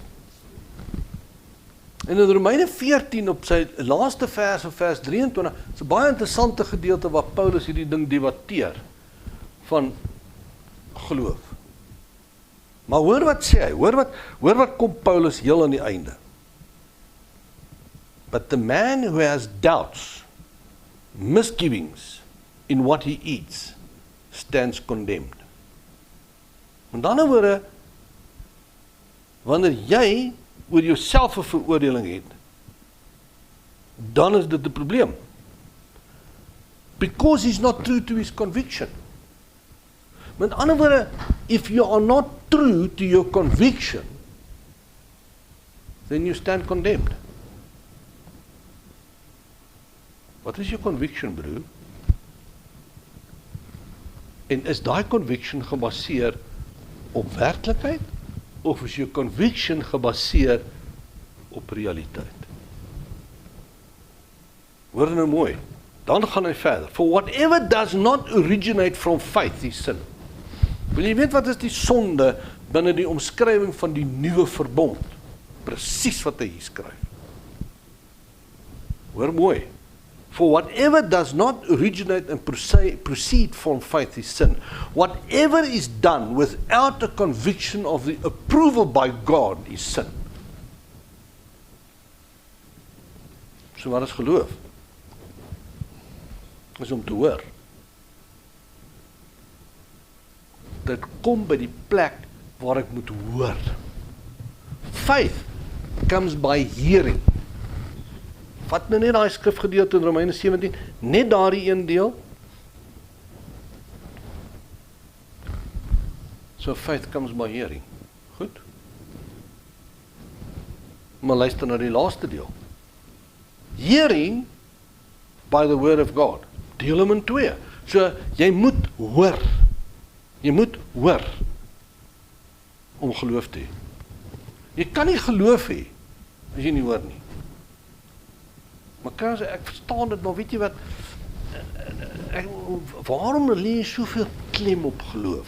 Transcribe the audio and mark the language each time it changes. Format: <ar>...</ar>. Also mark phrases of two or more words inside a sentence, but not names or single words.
<af>En in Romeine 14 op sy laaste vers, of vers 23, is 'n baie interessante gedeelte waar Paulus hierdie ding debatteer van geloof. Maar hoor wat sê hy, hoor wat kom Paulus heel aan die einde.</af> <en>But the man who has doubts, misgivings in what he eats, stands condemned.</en> <af>Met ander woorde, wanneer jy oor jouself 'n veroordeling het, dan is dit 'n probleem.</af> <en>Because he's not true to his conviction.</en> <af>Met ander woorde,</af> <en>if you are not true to your conviction, then you stand condemned.</en> <af>Wat is jou conviction, broer? En is daai conviction gebaseer op werklikheid, of is jou conviction gebaseer op realiteit? Hoor nou mooi, dan gaan hy verder.</af> <en>For whatever does not originate from faith is sin.</en> <af>Wil jy weet wat is die sonde binne die omskrywing van die nuwe verbond? Presies wat hy hier skryf. Hoor mooi.</af> <en>For whatever does not originate and proceed from faith is sin. Whatever is done without a conviction of the approval by God is sin.</en> <af>So wat is geloof? Is om te hoor. Dit kom by die plek waar ek moet hoor.</af> <en>Faith comes by hearing.</en> <af>Vat nou net daai skrifgedeelte in Romeine 17, net daardie een deel.</af> <en>So faith comes by hearing.</en> <af>Goed? Maar luister na die laaste deel.</af> <en>Hearing by the word of God.</en> <af>Deel hom in 2. So jy moet hoor. Jy moet hoor om geloof te hê. Jy kan nie geloof hê as jy nie hoor nie. Maar kan ek verstaan dit, maar weet jy wat, waarom lê jy soveel klem op geloof?</af>